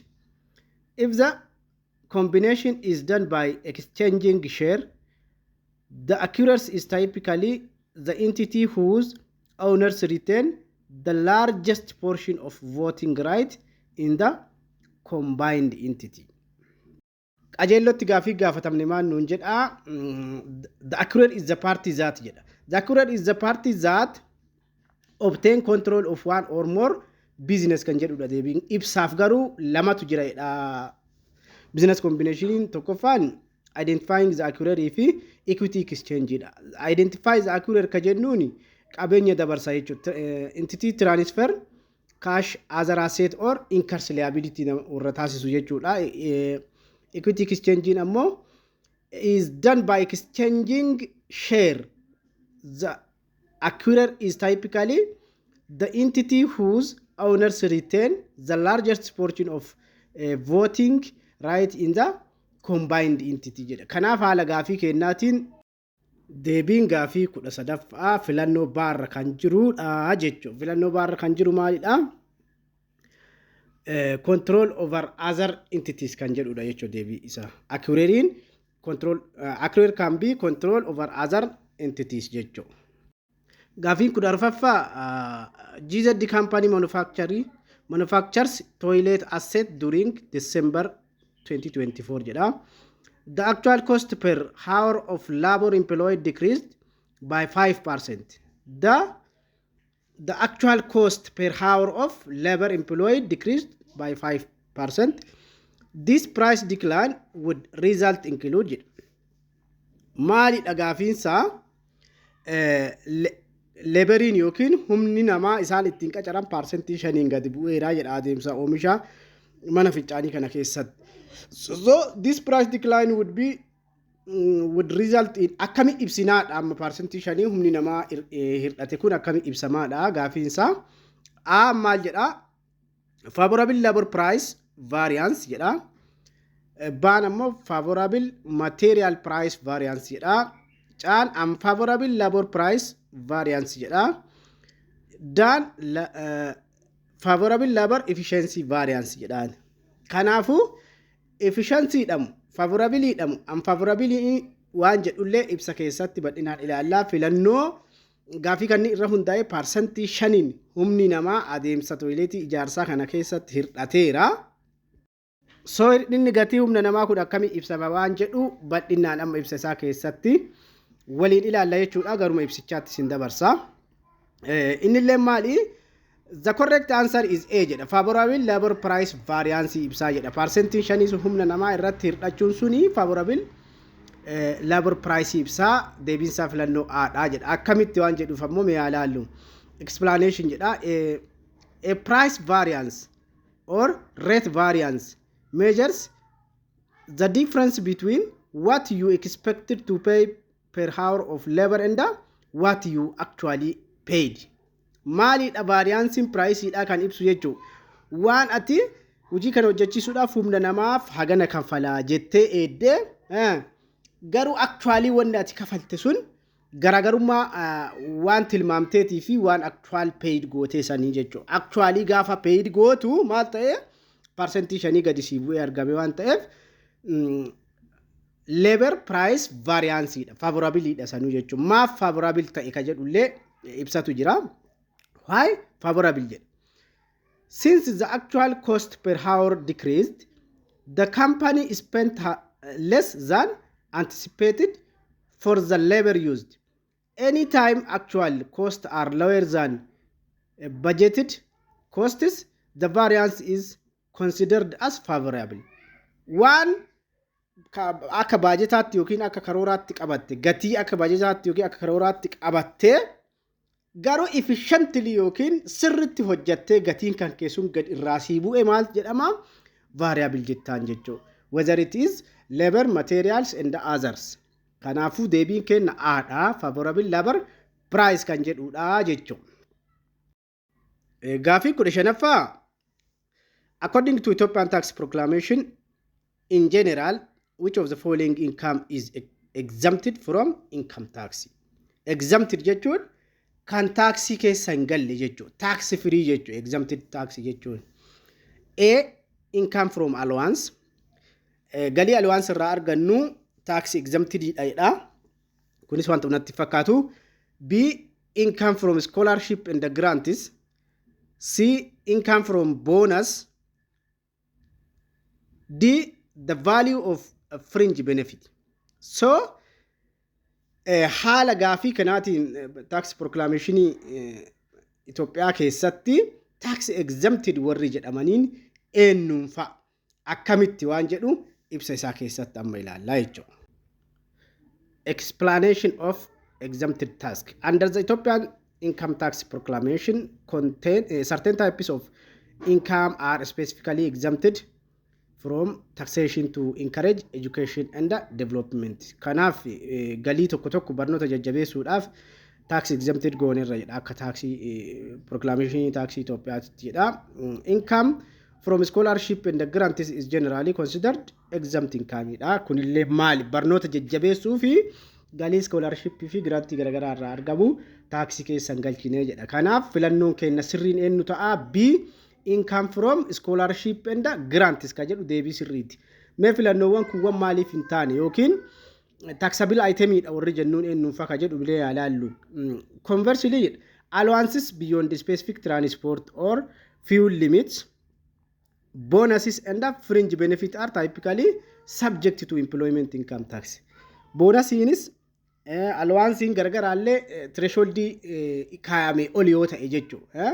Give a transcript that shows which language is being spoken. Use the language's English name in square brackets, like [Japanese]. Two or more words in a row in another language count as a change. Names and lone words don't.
[English] If the combination is done by exchanging share, the acquirer is typically the entity whose owners retain the largest portion of voting right in the combined entity. [Oromo] Qajeellotti gaafii gaafatamne maan nuun jedha. [English] The acquirer is the party that jedha. The acquirer is the party that obtain control of one or more business [Oromo] kan jedhudha deebiin. Ibsaaf garuu lamatu jira jedha. [English] Business combination tokkoffaan identifying the acquirer fi equity exchange dha. Identify the acquirer [Oromo] ka jennuuni qabeenya dabarsa jechuudha. [English] Entity transfer cash other asset or incurs liability [Oromo] irra taasisu jechuudha. [English] Equity exchange ammo is done by exchanging share. The acquirer is typically the entity whose owners retain the largest portion of voting right in the combined entity jedha. [Oromo] Kanaaf haala gaafii kennaatiin deebiin gaafii kudha sadaffaa filannoo baarra kan jirudha jechuudha. Filannoo baarra kan jiru maalidha? [English] Control over other entities [Oromo] kan jedhudha jechuudha deebii isa. [English] Acquirer can be control over other entities jechuudha. [Oromo] Gaafiin kudha arfaffaa [English] GZ company manufactures toilet asset during December 2024 jedha. The actual cost per hour of labor employed decreased by 5%. The actual cost per hour of labor employed decreased by 5%. This price decline would result include [Oromo] maali dhagaafiinsa laborin yookiin humni namaa isaan ittiin qacaran percentage shaniin gadi bu'eera jedha adeemsa oomisha mana fincaanii kana keessatti. [English] So this price decline would result in [Oromo] akkami ibsinaadha amma percentage shanii humni namaa hirdhate kun akkami ibsamaadha gaafiinsa. Maal jedha? [English] Favorable labor price variance jedha. [Oromo] Baan ammoo [English] favorable material price variance jedha. Caan unfavorable labor price variance jedha. Daan favorable labor efficiency variance jedhaan. [Oromo] Kanaafu efficiency dhamu, favorability dhamu, unfavorability waan jedhullee ibsa keessatti badhinaan ilaallaa. Filannoo gaafii kanni irra hundaa'e percentage shaniin humni namaa adeemsa toiletii ijaarsaa kana keessatti hirdhateera. So inni gatii humna namaa kun akkamii ibsama waan jedhu bal'inaan amma ibsa isaa keessatti waliin ilaalla jechuudha garuma ibsichaatti sin dabarsa. Innillee maali? [English] The correct answer is A jedha. Favorable labor price variance [Oromo] ibsaa jedha. Percentage shanii humna namaa irratti hir'achuun suni [English] favorable labor price [Oromo] ibsaa deebiinsaa filannoo A'dha jedha. Akkamitti waan jedhuuf ammoo mee ilaallu. Explanation jedha. [English] A price variance or rate variance measures the difference between what you expected to pay per hour of labor and what you actually paid. [Oromo] Maalidha variance price dha kan ibsu jechuun waan ati hojii kana hojjechiisuudhaaf humna namaaf hagana kanfalaa jettee eeddee garuu actually wanni ati kafalte sun garaagarummaa waan tilmaamteetii fi waan [English] actual paid [Oromo] gootee sanii jechuudha. Actually gaafa paid gootu maal ta'e percentage shanii gadi sii bu'ee argame waan ta'eef [English] labor price variance [Oromo] dha favorable dha sanuu jechuudha. Maaf favorable ta'e ka jedhullee ibsatu jira. [English] Why favorable? Since the actual cost per hour decreased, the company spent less than anticipated for the labor used. Anytime actual costs are lower than budgeted costs, the variance is considered as favorable. [Oromo] One akka budgetaatti yookiin akka karooraatti qabatte gatii akka budgetaatti yookiin akka karooraatti qabatte garuu efficiently yookiin sirriitti hojjattee gatiin kan keessuun gad irraa sii bu'e maal jedhama variable jettaan jechuudha. [English] Whether it is labor, materials and others. [Oromo] Kanaafuu deebiin kenna A'dha [English] favorable labor price [Oromo] kan jedhudha jechuudha. Gaafii 15ffaa [English] according to Ethiopian tax proclamation in general which of the following income is exempted from income tax? [Oromo] Exempted jechuun kan taxi keessa hin galle jechuudha. [English] Tax free [Oromo] jechuudha. [English] Exempted tax [Oromo] jechuudha. [English] A. Income from allowance. [Oromo] Galii allowance irraa argannu [English] tax exempted [Oromo] dha. Kunis wanta unatti fakkaatu. [English] B. Income from scholarship and the grants. C. Income from bonus. D. The value of a fringe benefit. [Oromo] So haala gaafii kanaatiin [English] tax proclamation [Oromo] Itoophiyaa keessatti [English] tax exempted [Oromo] warri jedhamaniin eenyuunfa akkamitti waan jedhu ibsa isaa keessatti amma ilaallaa jechuudha. [English] Explanation of exempted tax. Under the Ethiopian income tax proclamation contain certain types of income are specifically exempted from taxation to encourage education and development. [Oromo] Kanaaf galii tokko tokko barnoota jajjabeessuudhaaf [English] tax exempted [Oromo] goonerra jedha akka [English] tax proclamation tax [Oromo] Itoophiyaatti jedha. [English] Income from scholarship and grants is generally considered exempt income dha. [Oromo] Kunillee maali barnoota jajjabeessuu fi galii scholarship fi grantii garagaraa irraa argamu tax keessan galchinee jedha. Kanaaf filannoon keenya sirriin eenyu ta'a? [English] B. Income from scholarship and grants [Oromo] ka jedhu deebii sirriiti. Mee filannoowwan kuwwan maaliif hin taane yookiin [English] taxable item [Oromo] dha warri jennuun eenyuunfa ka jedhu bilee ilaallu. [English] Conversely, allowances beyond the specific transport or fuel limits, bonuses and fringe benefit are typically subject to employment income tax. [Oromo] Bonusiinis allowancing gargaraallee threshold kaayame oli yoo ta'e jechuudha.